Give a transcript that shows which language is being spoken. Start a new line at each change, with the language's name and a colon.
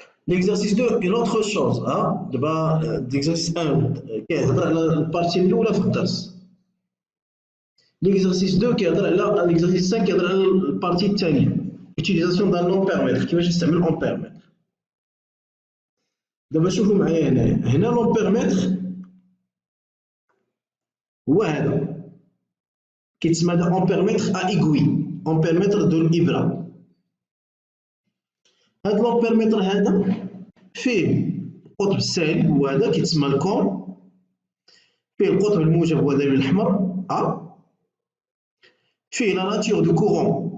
French: L'exercice 2 une autre chose.
Arabic: دابا l'exercice 1 كيهضر على البارتي الاولى في الدرس. l'exercice 2 كيهضر على l'exercice 5 كيهضر على البارتي الثانيه.
French: utilisation d'un ampèremètre
Arabic: كيفاش نستعمل
French: ampèremètre.
Arabic: دابا شوفوا معايا هنا l'ampèremètre هو هذا كيتسمى هذا
French: ampèremètre à aiguille ampèremètre de
Arabic: الإبرة. هذا l'ampèremètre هذا فيه القطب السالب هو هذا كيتسمى الكون، فيه القطب الموجب هو هذا بالأحمر فيه لا ناتور دو كورون.